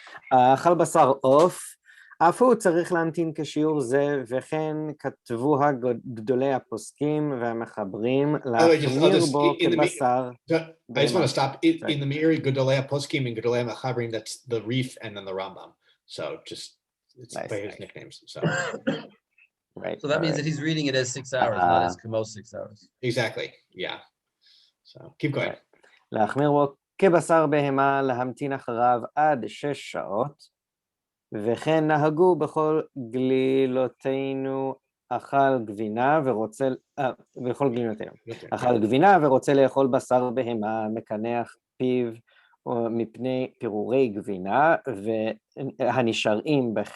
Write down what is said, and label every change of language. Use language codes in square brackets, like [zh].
[he] אכל בשר עוף, אף הוא צריך להמתין כשיעור זה, וכן כתבו גדולי הפוסקים והמחברים להחמיר בו כבשר. [en] I just want to stop in the Miri, Gedolei Poskim and Gedolei Machabrim. That's the Reef and then the Rambam. So just it's Nice. by his nicknames. So Right. So that means that he's reading it as 6 hours, not as Kamos 6 hours. exactly, yeah. So keep going. Right. [he] להחמיר בו כבשר בהמה, להמתין אחריו עד 6 שעות, וכן נהגו בכל גלילותינו אכל גבינה ורוצה, בכל גלילותינו, אכל גבינה ורוצה לאכול בשר בהמה, מקנח פיו מפני פירורי גבינה, והנשארים